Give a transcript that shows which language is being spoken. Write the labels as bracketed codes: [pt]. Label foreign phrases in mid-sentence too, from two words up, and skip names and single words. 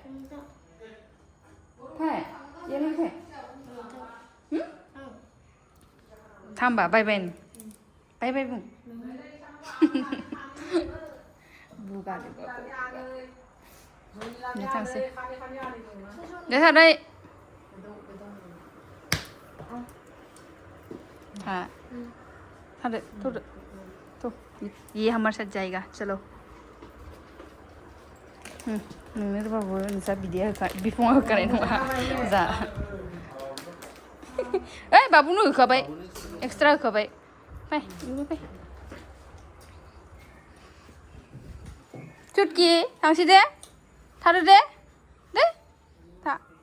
[brx] इयालागै फै. थांबा बाय बाय बुं. बुगादो बाबु. थांसै दे थादै. [hi] हाँ थादो तो ये हमारे साथ जाएगा. [brx] चलो नोंनो बाबु नोंसा बिदिया बिफाङा होखानाय नङा जा. ओइ बाबुनो होखाबाय, एक्सट्रा होखाबाय. फै फै चुटकी थांसै दे, थादो दे था.